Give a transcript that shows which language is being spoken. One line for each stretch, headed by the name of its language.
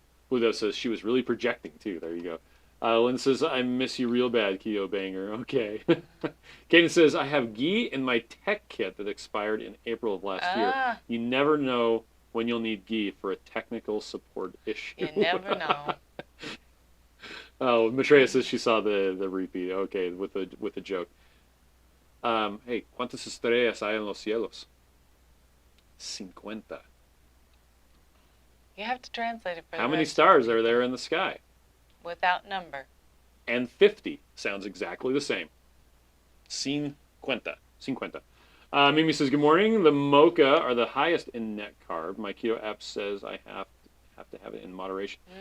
English: Ludo says she was really projecting too. There you go. Lynn says, I miss you real bad, Keto Banger. Okay. Kaden says, I have ghee in my tech kit that expired in April of last year. You never know when you'll need ghee for a technical support issue. You never know. Oh, Maitreya says she saw the repeat. Okay, with the joke.
Spanish: Hey, ¿cuántas estrellas hay en los cielos?
English: 50. You have to translate it for How many stars are there in the sky? Without number. And 50 sounds exactly the same. 50. 50. Mimi says, good morning. The mocha are the highest in net carb. My keto app says I have to have it in moderation.